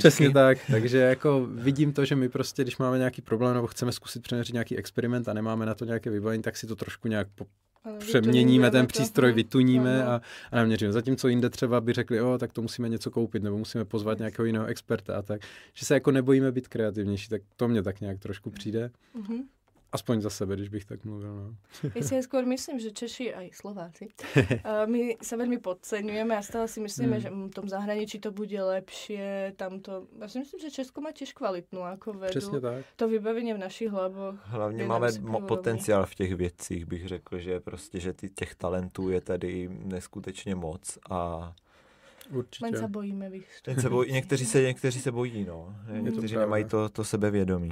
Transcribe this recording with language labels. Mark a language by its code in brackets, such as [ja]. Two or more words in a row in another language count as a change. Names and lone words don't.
[cs] Přesně tak, takže jako vidím to, že my prostě, když máme nějaký problém nebo chceme zkusit přeměřit nějaký experiment a nemáme na to nějaké vybavení, tak si to trošku nějak přeměníme ten přístroj, vytuníme a naměříme. Zatímco jinde třeba by řekli, tak to musíme něco koupit, nebo musíme pozvat nějakého jiného experta a tak. Že se jako nebojíme být kreativnější, tak to mně tak nějak trošku přijde. Aspoň za sebe, když bych tak mluvil. No. [sk] Ja si skôr myslím, že Češi aj Slováci, my sa veľmi podceňujeme a stále si myslíme, že v tom zahraničí to bude lepšie, tamto... Ja si myslím, že Česko má tiež kvalitnú ako vedu. [cs] Přesně tak. [sk] To vybavenie v našich hlavoch. [cs] Hlavně máme potenciál v těch věcích, bych řekl, že prostě, že těch talentů je tady neskutečně moc a... Určitě. [sk] Len sa bojíme vystúpiť. [cs] Někteří se bojí, no. Někteří nemají to sebevědomí.